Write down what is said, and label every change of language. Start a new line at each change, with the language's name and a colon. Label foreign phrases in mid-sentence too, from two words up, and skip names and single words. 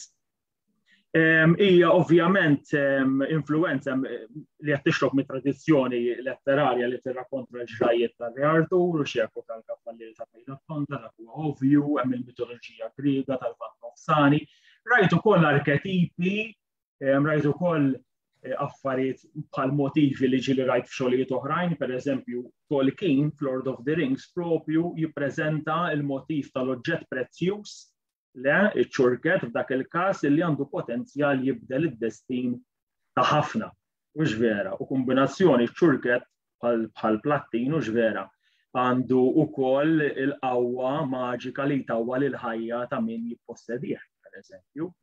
Maltese: Hija ovvjament influenza li qed tixrob mit-tradizzjoni letterarja li tirrakkonta l-ġrajiet tar-Re Artur u xeku tal-Kavallieri ta' Pejlafonta, dak huwa ovvju, hemm il-mitoloġija Griega tal-Vant Nofsani. Rajt ukoll arketipi, rajt ukoll affarijiet bħal motivi li ġili rajt f'xogħlijiet oħrajn, pereżempju Tolkien f'Lord of the Rings propju jippreżenta l-motiv tal-oġġett prezzjuż iċ-ċurket f'dak il-każ li għandu potenzjal jibdel id-destin ta' ħafna, u x'vera, u kombinazzjoni ċurket bħal plattin u x'vera għandu ukoll il-qawwa maġika li tawwa lil ħajja ta' min jippossedih, pereżempju.